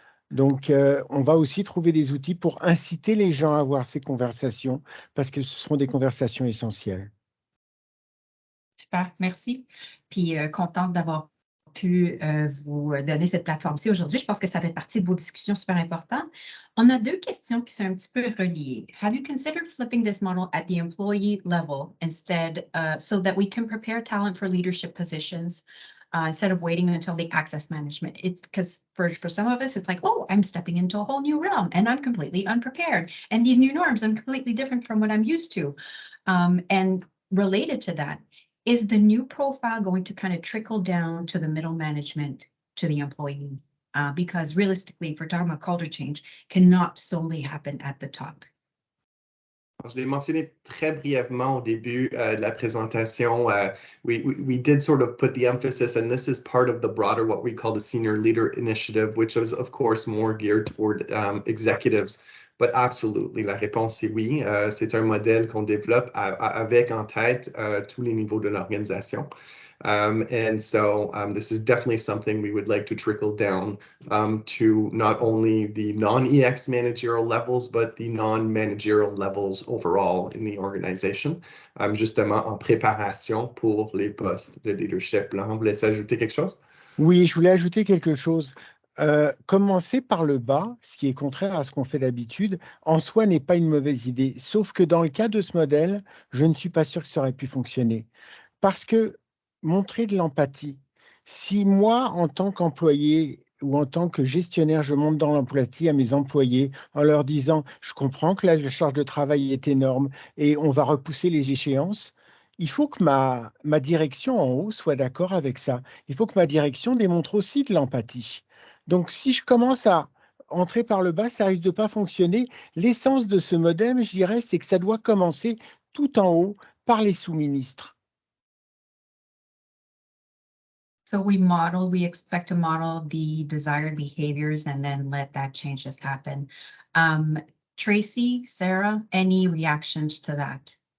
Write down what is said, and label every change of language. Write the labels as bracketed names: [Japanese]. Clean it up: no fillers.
[French] Donc, on va aussi trouver des outils pour inciter les gens à avoir ces conversations, parce que ce sont des conversations essentielles. Super, merci. Puis, contente d'avoir pu vous donner cette plateforme-ci aujourd'hui. Je pense que ça fait partie de vos discussions super importantes. On a deux questions qui sont un petit peu reliées. [English] Have you considered flipping this model at the employee level instead so that we can prepare talent for leadership positions instead of waiting until the access management? It's because for some of us, it's like, oh, I'm stepping into a whole new realm and I'm completely unprepared. And these new norms are completely different from what I'm used to. And related to that, is the new profile going to kind of trickle down to the middle management, to the employee? Because realistically, if we're talking about culture change, cannot solely happen at the top. [French] Je l'ai mentionné très brièvement au début de la présentation. [English] We did sort of put the emphasis, and this is part of the broader, what we call the Senior Leader Initiative, which is, of course, more geared toward executives. But absolutely, [French] la réponse est oui. C'est un modèle qu'on développe avec en tête tous les niveaux de l'organisation. [English] And so this is definitely something we would like to trickle down to not only the non-EX managerial levels, but the non-managerial levels overall in the organization, [French] justement en préparation pour les postes de leadership. Laurent, vous voulez ajouter quelque chose? Oui, je voulais ajouter quelque chose. Commencer par le bas, ce qui est contraire à ce qu'on fait d'habitude, en soi n'est pas une mauvaise idée. Sauf que dans le cas de ce modèle, je ne suis pas sûr que ça aurait pu fonctionner. Parce que montrer de l'empathie, si moi, en tant qu'employé ou en tant que gestionnaire, je monte dans l'empathie à mes employés en leur disant « je comprends que la charge de travail est énorme et on va repousser les échéances », il faut que ma direction en haut soit d'accord avec ça. Il faut que ma direction démontre aussi de l'empathie. Donc, si je commence à entrer par le bas, ça risque de pas fonctionner. L'essence de ce modèle, je dirais, c'est que ça doit commencer tout en haut par les sous-ministres. [English] So we expect to model the desired behaviors and then let that change just happen. Tracy, Sarah, any reactions to that?